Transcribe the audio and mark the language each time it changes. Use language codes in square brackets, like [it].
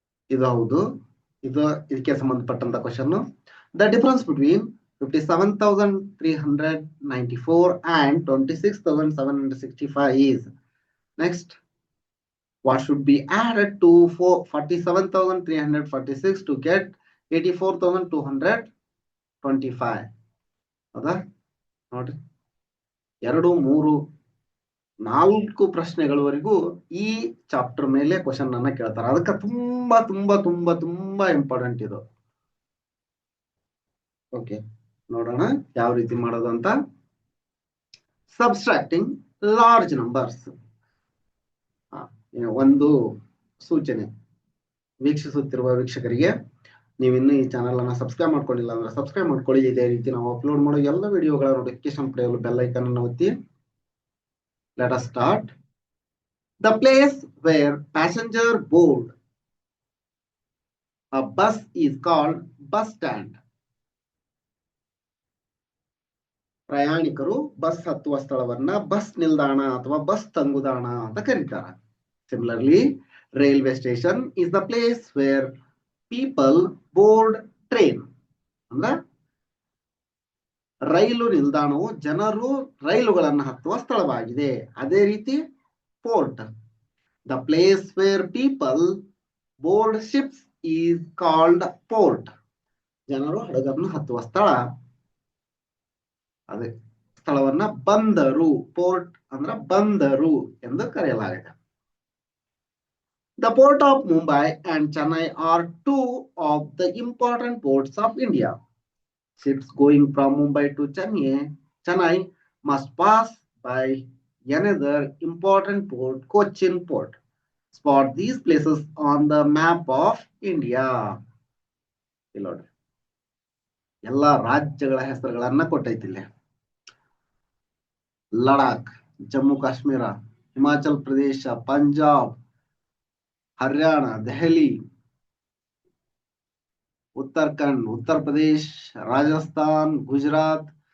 [kn] ಇದು ಹೌದು, ಇದಕ್ಕೆ ಸಂಬಂಧಪಟ್ಟಂತ question. [en] The difference between 57,394 and 26,765 is. Next, what should be added to 47,346 to get 84,225? [kn] ಹೌದಾ ನೋಡ್ರಿ, 2, 3, 4 ಪ್ರಶ್ನೆಗಳವರೆಗೂ ಈ ಚಾಪ್ಟರ್ ಮೇಲೆ ಕ್ವಶನ್ ಅನ್ನ ಕೇಳ್ತಾರೆ. ಅದಕ್ಕೆ ತುಂಬಾ ತುಂಬಾ ತುಂಬಾ ತುಂಬಾ ಇಂಪಾರ್ಟೆಂಟ್ ಇದು. ಓಕೆ, ನೋಡೋಣ ಯಾವ ರೀತಿ ಮಾಡೋದು ಅಂತ. [en] Subtracting large numbers. [kn] ಒಂದು ಸೂಚನೆ ವೀಕ್ಷಿಸುತ್ತಿರುವ ವೀಕ್ಷಕರಿಗೆ, ನೀವಿನ್ನೂ ಈ ಚಾನಲ್ ಅನ್ನ ಸಬ್ಸ್ಕ್ರೈಬ್ ಮಾಡ್ಕೊಂಡಿಲ್ಲ ಅಂದ್ರೆ ಸಬ್ಸ್ಕ್ರೈಬ್ ಮಾಡ್ಕೊಳ್ಳಿ. ಇದೇ ರೀತಿ ನಾವು ಅಪ್ಲೋಡ್ ಮಾಡೋ ಎಲ್ಲ ವಿಡಿಯೋಗಳ ನೋಟಿಫಿಕೇಶನ್ ಪಡೆಯಲು ಬೆಲ್ ಐಕಾನ್ ಅನ್ನು ಒತ್ತಿ. [en] Let us start. The place where passenger board a bus is called bus stand. [kn] ಪ್ರಯಾಣಿಕರು ಬಸ್ ಹತ್ತುವ ಸ್ಥಳವನ್ನ ಬಸ್ ನಿಲ್ದಾಣ ಅಥವಾ ಬಸ್ ತಂಗುದಾಣ ಅಂತ ಕರೀತಾರೆ. [en] Similarly, railway station is the place where people board train. [kn] ಅಂದ್ರೆ ರೈಲು ನಿಲ್ದಾಣವು ಜನರು ರೈಲುಗಳನ್ನು ಹತ್ತುವ ಸ್ಥಳವಾಗಿದೆ. ಅದೇ ರೀತಿ port, [en] the place where people board ships is called port. [kn] ಜನರು ಹಡಗನ್ನು ಹತ್ತುವ ಸ್ಥಳ, ಅದೇ ಸ್ಥಳವನ್ನ ಬಂದರು, ಪೋರ್ಟ್ ಅಂದ್ರ ಬಂದರು ಎಂದು ಕರೆಯಲಾಗಿದೆ. [en] The port of Mumbai and Chennai are two of the important ports of India. Ships going from Mumbai to Chennai must pass by another important port, Cochin Port. Spot these places on the map of India. [kn] ಎಲ್ಲ ರಾಜ್ಯಗಳ ಹೆಸರುಗಳನ್ನ ಕೊಟ್ಟೈತಿಲ್ಲ. ಲಡಾಖ್, ಜಮ್ಮು ಕಾಶ್ಮೀರ, ಹಿಮಾಚಲ್ ಪ್ರದೇಶ, ಪಂಜಾಬ್, ಹರಿಯಾಣ, ದೆಹಲಿ, ಉತ್ತರಾಖಂಡ್, ಉತ್ತರ ಪ್ರದೇಶ್, ರಾಜಸ್ಥಾನ್, ಗುಜರಾತ್.